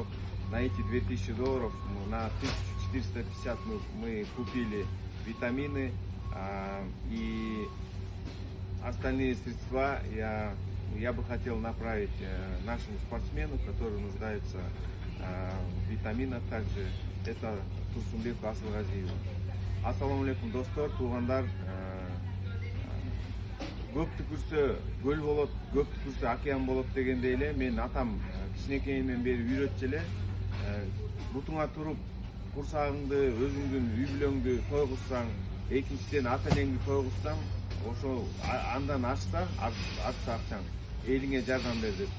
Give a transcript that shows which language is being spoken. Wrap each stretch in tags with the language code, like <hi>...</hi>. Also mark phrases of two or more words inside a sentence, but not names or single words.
<ru>На эти $2000 на 1450 мы купили витамины, и остальные средства я бы хотел направить нашим спортсменам, которые нуждаются в витаминах также. Это Турсунбек Асылгазиева.</ru> <ar>السلام عليكم,</ar> <ky>достор, тугандар. Көп түкүрсө көл болот, көп түкүрсө океан болот дегендей эле мен атам кичинекейимден бери үйрөтчү эле. Бутуңа туруп, курсагыңды, өзүңдүн үй бүлөңдү тойгузсаң, экинчиден ата энеңди тойгузсаң, ошо андан артса акчаң элиңе жардам бер деп.</ky>